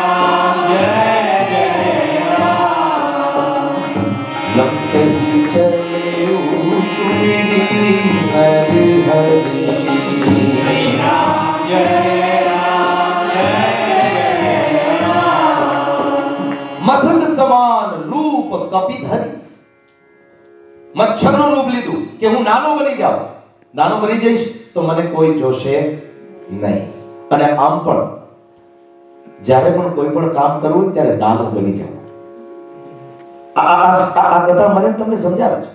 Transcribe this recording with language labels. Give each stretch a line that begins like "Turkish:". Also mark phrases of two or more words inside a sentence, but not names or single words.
Awadhi: राम, लंकहि चले सुमिरी हरि हरि, श्री राम जय राम, मसक समान रूप कपिधरी.
Gujarati: મચ્છરનું રૂપ લીધું કે હું નાનો બની જાઉં, નાનો બની જઈશ તો મને કોઈ જોશે નહીં. અને આમ પણ જ્યારે પણ કોઈ પણ કામ કરવું ત્યારે નાનો બની જાઉં. આ કથા મને તમને સમજાવે છે.